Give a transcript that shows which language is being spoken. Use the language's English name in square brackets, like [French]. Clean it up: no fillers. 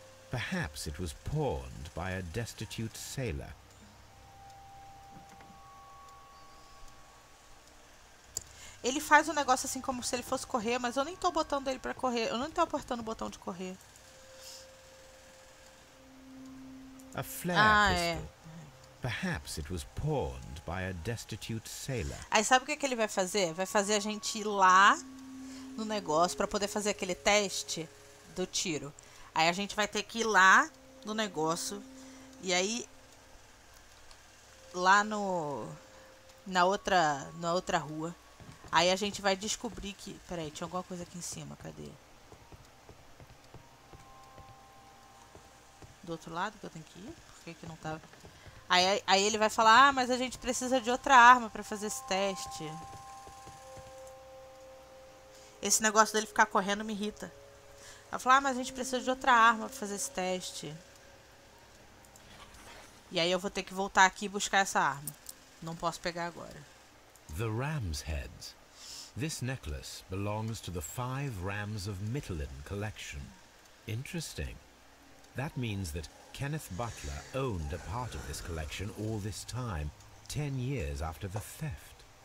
[English] Perhaps it was pawned by a destitute sailor. [Portuguese] Ele faz um negócio assim como se ele fosse correr, mas eu nem tô botando ele pra correr. Eu não tô apertando o botão de correr. [English] A flare pistol. Perhaps it was pawned by a destitute sailor. [Portuguese] Aí sabe o que ele vai fazer? Vai fazer a gente ir lá no negócio pra poder fazer aquele teste do tiro. Aí a gente vai ter que ir lá no negócio. E aí lá na outra rua. Aí a gente vai descobrir que... Peraí, tinha alguma coisa aqui em cima, cadê? Do outro lado que eu tenho que ir? Por que que não tá... Aí ele vai falar, ah, mas a gente precisa de outra arma pra fazer esse teste. Esse negócio dele ficar correndo me irrita. Vai falar, ah, mas a gente precisa de outra arma pra fazer esse teste. E aí eu vou ter que voltar aqui e buscar essa arma. Não posso pegar agora. [English] The ram's heads. This necklace belongs to the 5 Rams of Mittelin collection. Interesting. That means that Kenneth Butler owned a part of this collection all this time, 10 years after the theft.